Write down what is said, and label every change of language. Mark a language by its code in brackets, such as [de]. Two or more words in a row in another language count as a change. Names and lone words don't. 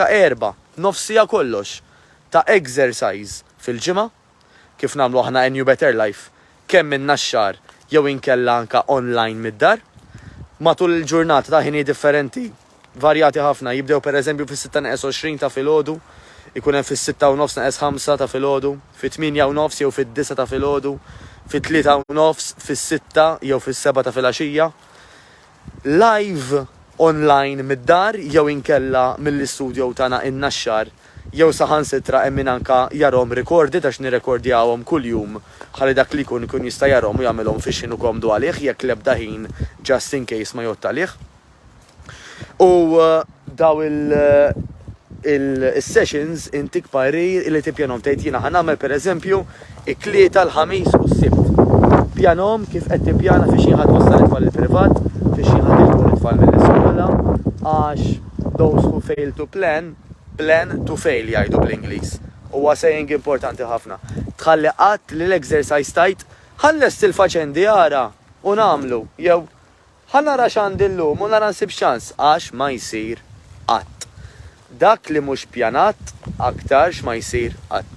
[mt] 4, nofsija kollox ta' exercise fil-ġimgħa kif nagħmlu aħna in New Better Life kemm in-naxxar jew inkella anka online mid-dar matul il-ġurnata ta' ħini differenti varjati ħafna jibdew pereżempju fis-6:20 ta' filgħodu, ikun hemm fis-6:30 ta' filgħodu, fit-8:30 jew fid-9 ta' filgħodu, fit-3:30 fis-6 jew fis-7 ta' filgħaxija. Live online mid-dar jew inkella mill-istudju tagħna in-naxxar jew saħansitra hemm min anka jarhom recorded għax nirrekordjawhom kuljum ħalli dak li jkun jista' jarhom u jagħmilhom fix-xinu komdu għalih jekk l-ebda ħin [en] just in case [mt] ma jgħod għalih. U daw il-sessions intik parir li tippjanhom tgħid jiena ħanagħmel pereżempju it-tlieta l-ħamis u s-sibt. Pjanhom kif qed tippjana fix xi ħadd wassal it-tfal il-privat, fix xi ħadd iġbor it-tfal mill-iskola għax [en] those who fail to plan to fail [mt] jgħidu bl-Ingliż. Huwa saying importanti ħafna. Tħalli qatt li l-exercise tajt ħalles il-faċendi ara u nagħmlu jew ħanara x'għandi llum u nara nsib xans għax ma jsir qatt. Dak li mhux pjanat aktarx ma jsir qatt.